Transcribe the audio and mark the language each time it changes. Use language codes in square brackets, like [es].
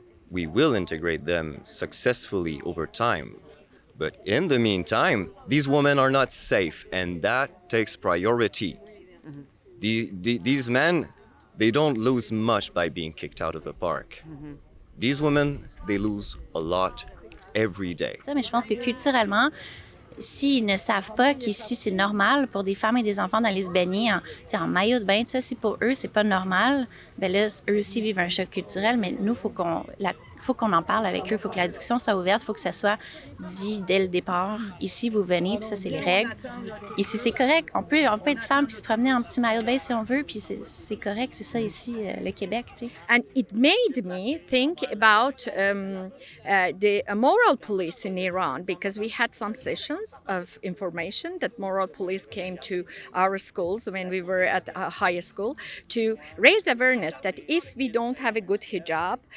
[en] We will integrate them successfully over time. But in the meantime, these women are not safe, and that takes priority. These men, they don't lose much by being kicked out of a park. These women, they lose a lot every day. [fr] Ça, mais je pense que culturellement, s'ils ne savent pas qu'ici, c'est normal pour des femmes et des enfants d'aller se baigner en maillot de bain, tout ça, si pour eux, c'est pas normal, ben là, eux aussi vivent un choc culturel, mais nous, faut qu'on en parle avec eux, il faut que la discussion soit ouverte, il faut que ça soit dit dès le départ. Ici, vous venez, puis ça, c'est les règles. Ici, c'est correct. On peut être femme puis se promener en petit maillot de bain si on veut, puis c'est correct. C'est ça ici, le Québec, tu sais. [en] And it made me think about the moral police in Iran, because we had some sessions of information that moral police came to our schools when we were at high school to raise awareness that if we don't have a good hijab,